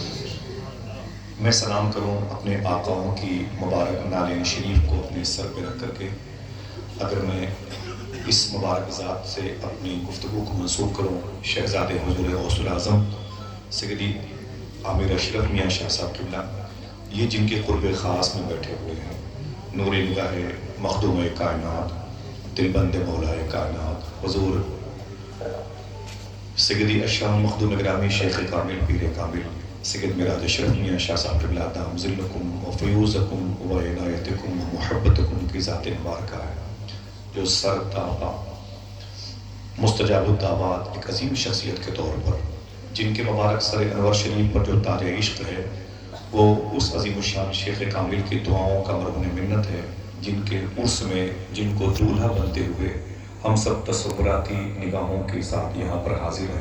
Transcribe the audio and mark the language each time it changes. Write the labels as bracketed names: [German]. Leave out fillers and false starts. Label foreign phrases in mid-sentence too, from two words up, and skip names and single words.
[Urdu] میں سلام کروں اپنے آقاؤں کی مبارک نالین شریف کو اپنے سر پہ رکھ کر کے، اگر میں اس مبارک ذات سے اپنی گفتگو کو منسوخ کروں شہزاد حضور غوث العظم سیدی عامر اشرف میاں شاہ صاحب قبلہ، یہ جن کے قرب خاص میں بیٹھے ہوئے ہیں، نور نگاہ مخدوم کائنات دلبند مولا کائنات حضور سیدی اشاہ مخدوم گرامی شیخ کامل پیر کامل سید میراد اشرف میاں شاہ صاحب قبلہ [Arabic] دام ذلکم و فیوزکم و عنایتکم و محبتکم [Urdu] کی ذات مبارکہ ہے، جو سر تابہ مستجاب الدعوات ایک عظیم شخصیت کے طور پر جن کے مبارک سر انور شریف پر جو تاج عشق ہے وہ اس عظیم الشان شیخ کامل کی دعاؤں کا مرہون منت ہے، جن کے عرس میں جن کو دولہا بنتے ہوئے ہم سب تصوراتی نگاہوں کے ساتھ یہاں پر حاضر ہیں۔